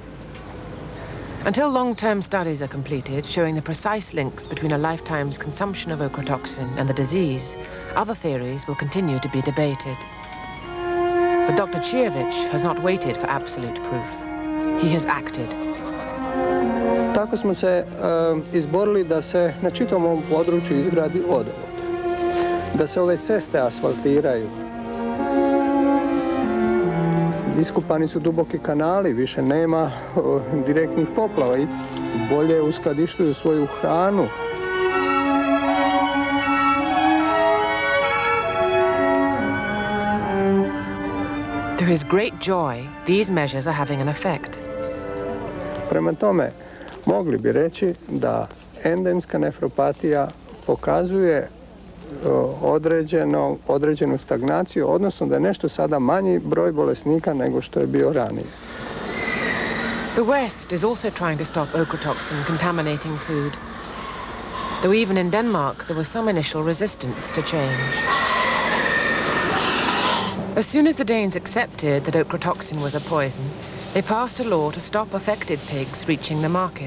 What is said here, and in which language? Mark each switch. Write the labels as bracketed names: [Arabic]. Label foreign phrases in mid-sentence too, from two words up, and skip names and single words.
[English] Until long-term studies are completed showing the precise links between a lifetime's consumption of ochratoxin and the disease, other theories will continue to be debated. But Dr. Cijevich has not waited for absolute proof. He has acted. [Croatian] Tako smo se izborili da se na čitavom ovom području izgradi vodovod, da se ove ceste asfaltiraju. Iskopani su duboki kanali, više nema direktnih poplava i bolje uskladištuju svoju hranu. [English] To his great joy, these measures are having an effect. [Croatian] Prema tome, mogli bi reći da endemska nefropatija pokazuje određenu stagnaciju, odnosno da je nešto sada manji broj bolesnika nego što je bio ranije. [English] The West is also trying to stop ochratoxin contaminating food. Though even in Denmark there was some initial resistance to change. As soon as the Danes accepted that ochratoxin was a poison, they passed a law to stop affected pigs reaching the market.